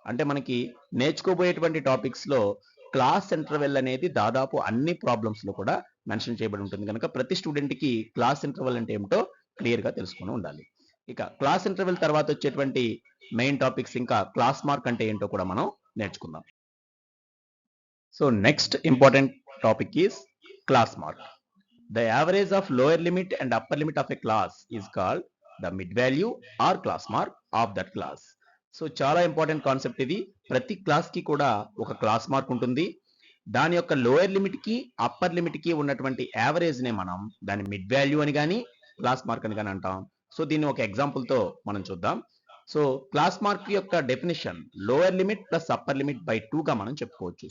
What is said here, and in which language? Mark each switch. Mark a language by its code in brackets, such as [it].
[te] అంటే మనకి నేర్చుకోబోయేటువంటి టాపిక్స్ లో క్లాస్ ఇంటర్వెల్ అనేది దాదాపు అన్ని ప్రాబ్లమ్స్ లో కూడా మెన్షన్ చేయబడి ఉంటుంది కనుక ప్రతి స్టూడెంట్ కి క్లాస్ ఇంటర్వెల్ అంటే ఏమిటో క్లియర్ గా తెలుసుకుని ఉండాలి. ఇక క్లాస్ ఇంటర్వెల్ తర్వాత వచ్చేటువంటి మెయిన్ టాపిక్స్ ఇంకా క్లాస్ మార్క్ అంటే ఏంటో కూడా మనం నేర్చుకుందాం. [en] So next important topic is class mark. The average of lower limit and upper limit of a class is called the mid value or class mark of that class. [te] So చాలా important concept ఇది. ప్రతి class కి కూడా ఒక class mark ఉంటుంది. దాని యొక్క lower limit కి అప్పర్ లిమిట్ కి ఉన్నటువంటి యావరేజ్ నే మనం దాని మిడ్ వాల్యూ అని కానీ క్లాస్ మార్క్ అని కానీ అంటాం. సో దీన్ని ఒక ఎగ్జాంపుల్ తో మనం చూద్దాం. సో క్లాస్ మార్క్ యొక్క definition lower limit plus upper limit by 2 గా మనం చెప్పుకోవచ్చు.